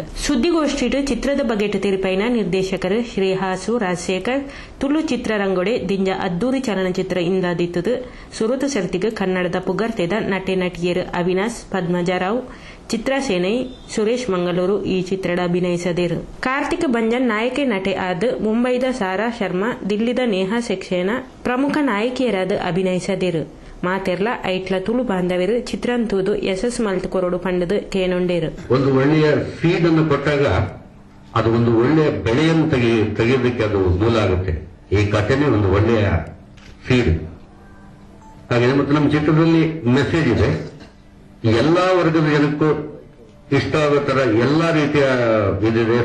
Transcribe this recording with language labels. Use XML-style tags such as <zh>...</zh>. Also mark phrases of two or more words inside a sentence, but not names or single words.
<tcy>ಸುದ್ದಿಗೋಷ್ಠಿಡು ಚಿತ್ರದ ಬಗೆಟ್ ತಿರುಪೈನ ನಿರ್ದೇಶಕರು ಶ್ರೀಹಾಸು ರಾಜಶೇಖರ್ ತುಳು ಚಿತ್ರರಂಗೊಡೆ ದಿಂಜ ಅದ್ದೂರಿ ಚಲನಚಿತ್ರ ಇಂದಾದಿತ್ತದು ಸುರುತು ಸರ್ತಿಗೆ ಕನ್ನಡದ ಪುಗರ್ತೆದ ನಟೆ ನಟಿಯರು ಅವಿನಾಶ್, ಪದ್ಮಜರಾವ್, ಚಿತ್ರಸೇನೈ, ಸುರೇಶ್ ಮಂಗಳೂರು ಈ ಚಿತ್ರದ ಅಭಿನಯಿಸದೇರು. ಕಾರ್ತಿಕ್ ಬಂಜನ್ ನಾಯಕಿ ನಟೆ ಆದ ಮುಂಬೈದ ಸಾರಾ ಶರ್ಮಾ, ದಿಲ್ಲಿದ ನೇಹಾ ಸೆಕ್ಸೇನಾ ಪ್ರಮುಖ ನಾಯಕಿಯರಾದ ಅಭಿನಯಿಸದೇರು. ಮಾತೆರ್ಲ ಐಟ್ಲ ತುಳು ಬಾಂಧವರು ಚಿತ್ರಂತೂದು ಯಶಸ್ ಮಲ್ತು ಕೊರಡು ಪಂಡದು ಕೇನೊಂಡೇರು.</tcy> <kn>ಒಂದು ಒಳ್ಳೆಯ ಫೀಡ್ ಅನ್ನು ಕೊಟ್ಟಾಗ ಅದು ಒಂದು ಒಳ್ಳೆಯ ಬೆಳೆಯನ್ನು ತೆಗೆಯೋದಕ್ಕೆ ಅದು ಮೂಲ ಆಗುತ್ತೆ. ಈ ಕಥೆನೇ ಒಂದು ಒಳ್ಳೆಯ ಫೀಡ್. ಹಾಗೆ ಮತ್ತು ನಮ್ಮ ಚಿತ್ರದಲ್ಲಿ ಮೆಸೇಜ್ ಇದೆ. ಎಲ್ಲಾ ವರ್ಗದ ಜನಕ್ಕೂ ಇಷ್ಟ ಆಗೋ ತರ ಎಲ್ಲಾ ರೀತಿಯ ಇದಿದೆ.</kn>